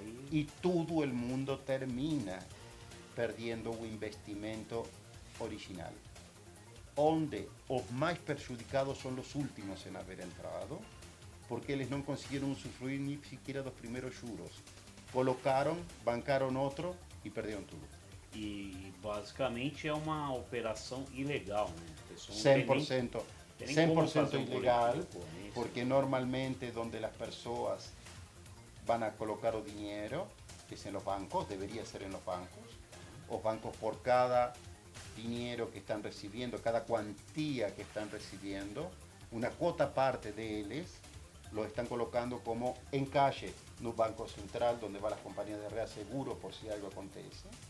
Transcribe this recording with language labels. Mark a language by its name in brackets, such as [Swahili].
[Spanish] Y todo el mundo termina perdiendo un investimento original. Donde los más perjudicados son los últimos en haber entrado, porque ellos no consiguieron usufruir ni siquiera los primeros juros. Colocaron, bancaron otro y perdieron todo. [Portuguese] E basicamente é uma operação ilegal, né? [Spanish] 100%, 100% ilegal, porque normalmente donde las personas van a colocar el dinero, que es en los bancos, debería ser en los bancos por cada dinero que están recibiendo, cada cuantía que están recibiendo, una cuota parte de ellos lo están colocando como en calle, en un banco central donde van las compañías de reaseguro por si algo acontece,